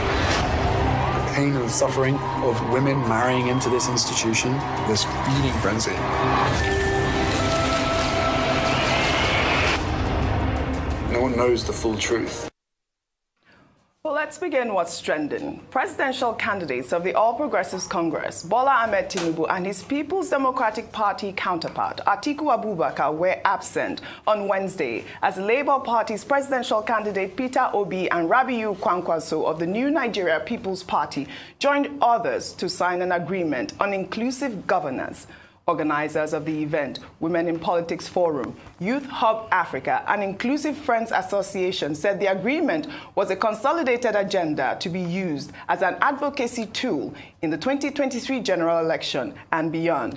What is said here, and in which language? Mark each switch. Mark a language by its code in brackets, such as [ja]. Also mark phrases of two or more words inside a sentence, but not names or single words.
[en] The pain and suffering of women marrying into this institution, this feeding frenzy. No one knows the full truth. Well, let's begin what's trending. Presidential candidates of the All Progressives Congress, Bola Ahmed Tinubu and his People's Democratic Party counterpart, Atiku Abubakar, were absent on Wednesday as Labour Party's presidential candidate Peter Obi and Rabiu Kwankwaso of the New Nigeria People's Party joined others to sign an agreement on inclusive governance. Organizers of the event, Women in Politics Forum, Youth Hub Africa, and Inclusive Friends Association said the agreement was a consolidated agenda to be used as an advocacy tool in the 2023 general election and beyond.